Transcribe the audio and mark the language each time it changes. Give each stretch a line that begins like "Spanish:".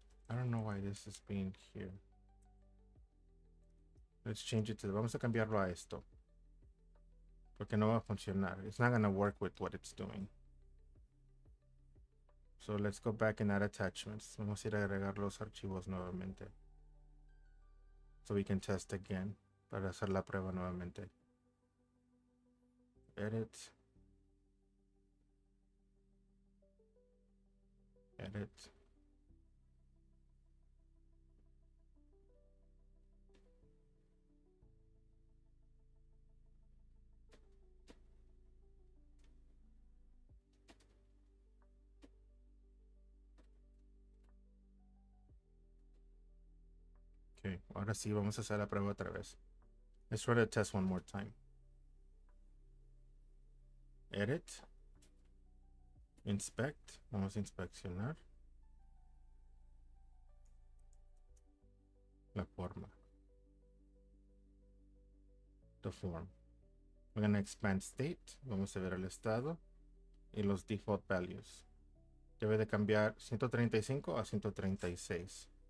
English: I don't know why this is being here. Let's change it to,
Spanish: vamos a cambiarlo a esto. Porque no va a funcionar.
English: It's not going to work with what it's doing. So let's go back and add attachments.
Spanish: Vamos a ir a agregar los archivos nuevamente.
English: So we can test again.
Spanish: Para hacer la prueba nuevamente.
English: Edit. Edit.
Spanish: Okay, ahora sí vamos a hacer la prueba otra vez.
English: Let's try to test one more time. Edit. Inspect.
Spanish: Vamos a inspeccionar la forma.
English: The form. We're going to expand state.
Spanish: Vamos a ver el estado y los default values. Debe de cambiar 135 a 136.